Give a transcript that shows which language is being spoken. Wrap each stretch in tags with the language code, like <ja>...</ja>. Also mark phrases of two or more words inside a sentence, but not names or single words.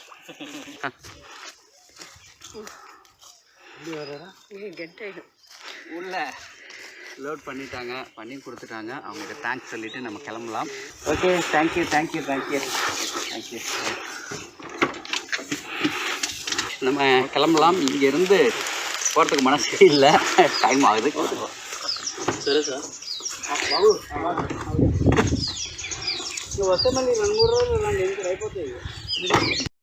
<ta>உள்ள லோட் பண்ணிட்டாங்க, பண்ணி கொடுத்துட்டாங்க. அவங்களுக்கு தேங்க்ஸ் சொல்லிவிட்டு நம்ம கிளம்பலாம்.</ta> <en>okay thank you thank you thank you thank you.</en> <ta>நம்ம கிளம்பலாம். இங்கேருந்து போகிறதுக்கு மனசே இல்லை, டைம் ஆகுது.</ta> <te>సరే సార్ బాబు నువ్వు వస్తే మళ్ళీ 2-3 రోజులు ఇలాంటి అయిపోతాయి.</te>